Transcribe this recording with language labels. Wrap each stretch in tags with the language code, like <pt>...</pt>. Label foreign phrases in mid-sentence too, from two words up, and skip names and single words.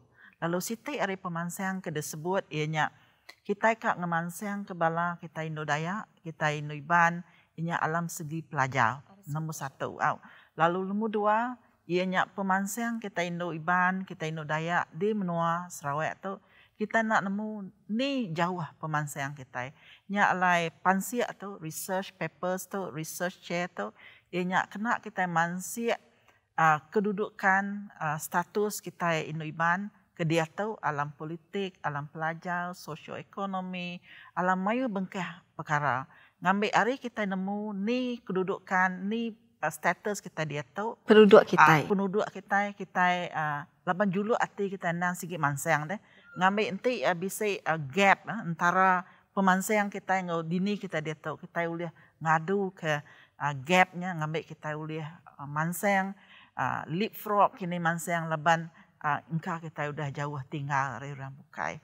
<iba>Lalu siti hari pemansang ke disebut ianya kita kak ngemansang ke bala kita Indo Dayak, kita Indo Iban, ianya alam segi pelajar. Nombor 1. Lalu nombor 2 ianya pemansang kita Indo Iban, kita Indo Dayak di menua Sarawak tu kita nak nemu ni jauh pemansang kita. Nya alai pansia tu</iba> <en>research papers</en> <iba>tu</iba> <en>research chair</en> <iba>tu ianya kena kita mansia kedudukan status kita Indo Iban ke dia tahu alam politik, alam pelajar, sosioekonomi, alam mayu bengkah perkara. Ngambil hari kita nemu ni kedudukan, ni status kita dia tahu. Penduduk kita. Penduduk kita laban julu arti kita nang sikit mansang deh. Ngambil nanti bisa gap antara pemansang kita yang dini kita dia tahu. Kita boleh ngadu ke gapnya, ngambil kita boleh mansang, leapfrog kini mansang laban engkau kita sudah jauh tinggal dari orang bukai.</iba>